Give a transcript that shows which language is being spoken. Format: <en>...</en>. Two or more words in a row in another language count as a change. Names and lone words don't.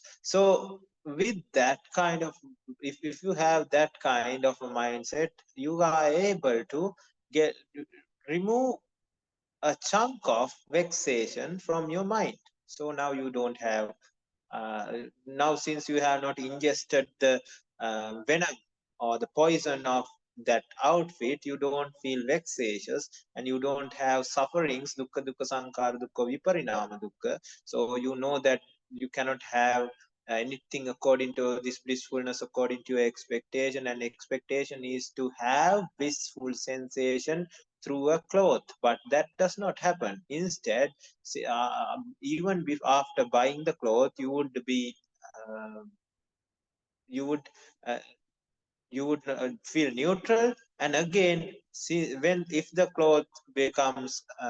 <en>So with that kind of, if you have that kind of a mindset, you are able to get remove a chunk of vexation from your mind. So now you don't have now, since you have not ingested the venom or the poison of that outfit, you don't feel vexatious and you don't have sufferings,</en> <pi>dukkha dukkha sankhara dukkha viparinama dukkha.</pi> <en>So you know that you cannot have anything according to this blissfulness according to your expectation, and expectation is to have blissful sensation through a cloth, but that does not happen. Instead, even after buying the cloth, you would be uh, you would uh, feel neutral, and again, see, when if the cloth becomes</en>